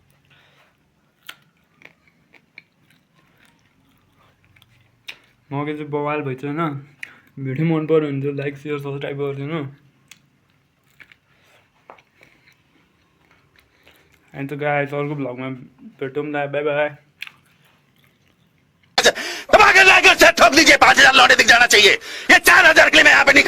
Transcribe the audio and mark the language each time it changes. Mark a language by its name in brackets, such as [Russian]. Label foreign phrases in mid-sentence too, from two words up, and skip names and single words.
[Nepali] मकै चाहिँ बवाल भइछ होइन। भिडियो मन पऱ्यो भने चाहिँ [English] like share subscribe [Nepali] गरिदिनु। अनि त गाइस अर्को भ्लगमा भेटौँ न, [English] bye bye. [Hindi] ठोक दीजिए, 5000 लौटे दिख जाना चाहिए। ये 4000 के लिए मैं यहाँ पे नहीं